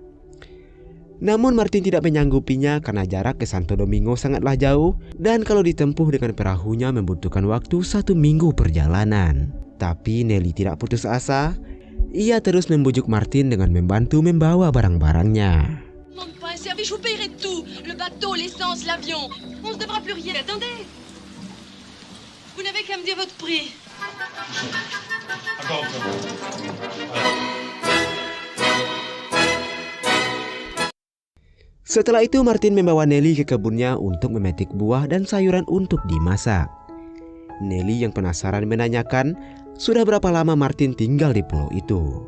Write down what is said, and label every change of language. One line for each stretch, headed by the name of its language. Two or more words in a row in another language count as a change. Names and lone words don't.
Indonesian: Namun Martin tidak menyanggupinya karena jarak ke Santo Domingo sangatlah jauh dan kalau ditempuh dengan perahunya membutuhkan waktu 1 minggu perjalanan. Tapi Nelly tidak putus asa. Ia terus membujuk Martin dengan membantu membawa barang-barangnya.
French: Demande pas un service, je vous payerai tout. Le bateau, l'essence, l'avion. On se devra plus rien. Attendez. Vous n'avez qu'à me dire votre prix.
Indonesian: Setelah itu Martin membawa Nelly ke kebunnya untuk memetik buah dan sayuran untuk dimasak. Nelly yang penasaran menanyakan sudah berapa lama Martin tinggal di pulau itu.